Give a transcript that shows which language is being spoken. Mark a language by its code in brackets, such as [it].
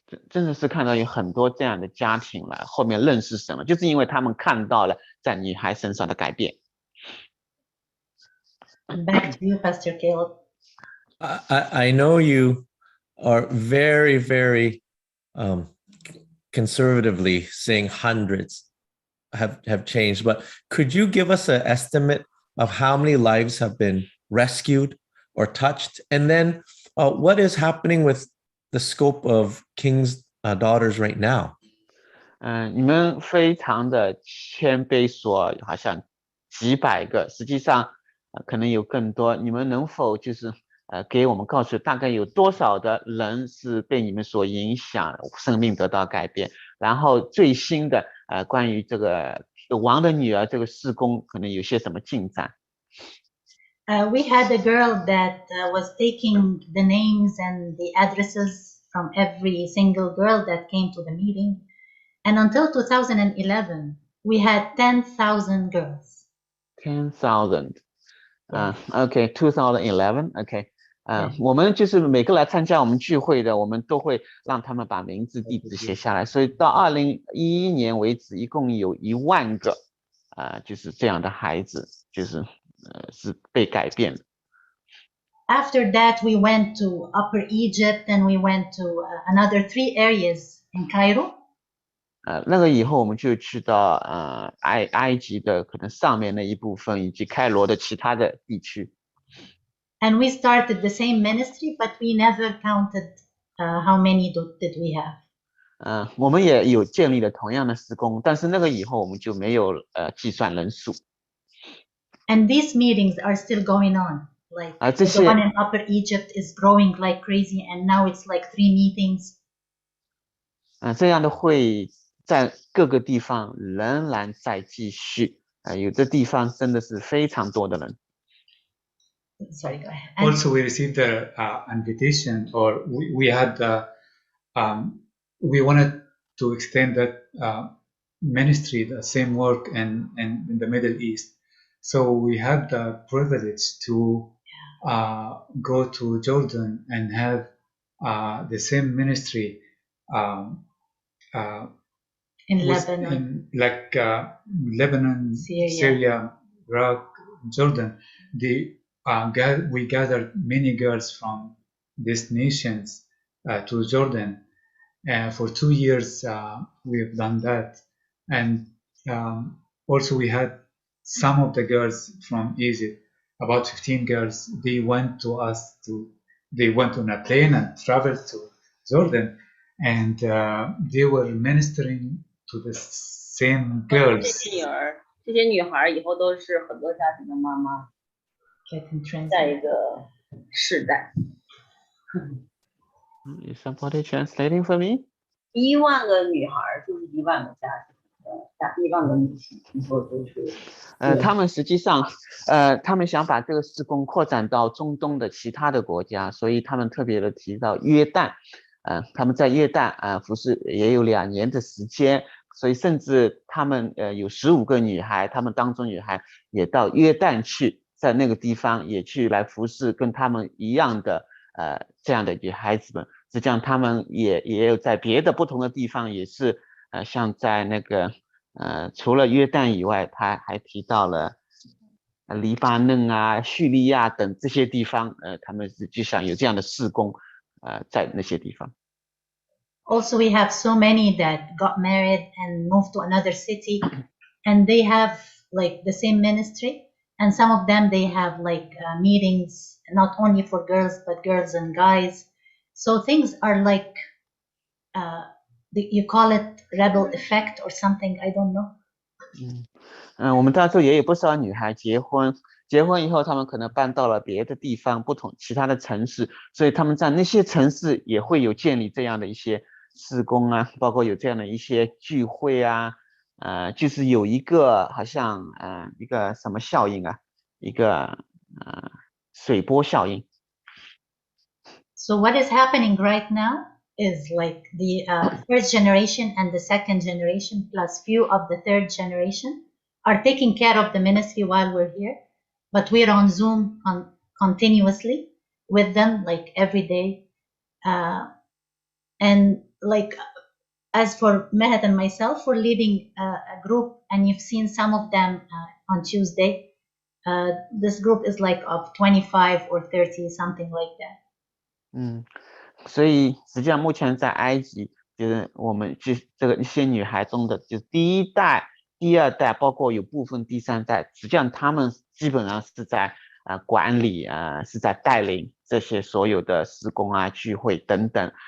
[zh] 真的是看到有很多这样的家庭来后面认识神了，就是因为他们看到了在女孩身上的改变。 [en] Back to you, Pastor Caleb. I know you are very, very conservatively saying hundreds have changed, but could you give us an estimate of how many lives have been rescued or touched? And then what is happening with the scope of King's daughters right now? [zh] 你们非常的谦卑说好像几百个，实际上可能有更多。你们能否就是给我们告诉大概有多少的人是被你们所影响，生命得到改变？然后最新的关于这个王的女儿这个事工可能有些什么进展 [en] ？We had a girl that was taking the names and the addresses from every single girl that came to the meeting. And until 2011, we had 10,000 girls. 10,000. Okay, 2011. Okay. [zh] 我们就是每个来参加我们聚会的，我们都会让他们把名字、地址写下来。所以到2011年为止，一共有1万个就是这样的孩子，就是是被改变的。 [en] After that, we went to Upper Egypt, and we went to another 3 areas in Cairo. [zh] 那个以后我们就去到埃及的可能上面那一部分，以及开罗的其他的地区。 [en] And we started the same ministry, but we never counted how many did we have. [zh] 我们也有建立了同样的事工，但是那个以后我们就没有计算人数。 [en] And these meetings are still going on. Like the one in Upper Egypt is growing like crazy, and now it's like 3 meetings. [zh] 这样的会在各个地方仍然在继续。有的地方真的是非常多的人。 [en] Sorry, go ahead. Also, we received the invitation, or we had we wanted to extend that ministry, the same work in the Middle East. So we had the privilege to go to Jordan and have the same ministry in Lebanon, Lebanon, Syria, Iraq, Jordan. We gathered many girls from these nations to Jordan. For 2 years, we have done that. And also we had some of the girls from Egypt, about 15 girls. They went on a plane and traveled to Jordan, and they were ministering to the same girls. [zh] 这些女孩以后都是很多家庭的妈妈，在一个世代。 [en] Is somebody translating for me? [zh] 1万个女孩就是1万个家庭，1万个女性，以后都是。他们实际上，他们想把这个事工扩展到中东的其他的国家，所以他们特别的提到约旦，他们在约旦服侍也有2年的时间，所以甚至他们有15个女孩，他们当中女孩也到约旦去，在那个地方也去来服侍跟他们一样的这样的女孩子们，实际上他们也有在别的不同的地方也是像在那个除了约旦以外，他还提到了黎巴嫩啊、叙利亚等这些地方，他们实际上有这样的事工在那些地方。 [en] Also, we have so many that got married and moved to another city, and they have like the same ministry. And some of them, they have like meetings, not only for girls, but girls and guys. So things are like, you call it rebel effect or something, I don't know. [zh] 我们当中也有不少女孩结婚以后，她们可能搬到了别的地方，其他的城市，所以她们在那些城市也会有建立这样的一些事工啊，包括有这样的一些聚会啊，就是有一个好像一个什么效应啊，一个水波效应。 [en] So what is happening right now is like the first generation and the second generation plus few of the third generation are taking care of the ministry while we're here, but we're on Zoom continuously with them like every day. And like as for Mehat and myself, we're leading a group, and you've seen some of them on Tuesday. This group is like of 25 or 30, something like that. [zh] 所以实际上目前在埃及，就是我们这个一些女孩中的，就是第一代、第二代，包括有部分第三代，实际上他们基本上是在管理是在带领这些所有的事工啊、聚会等等。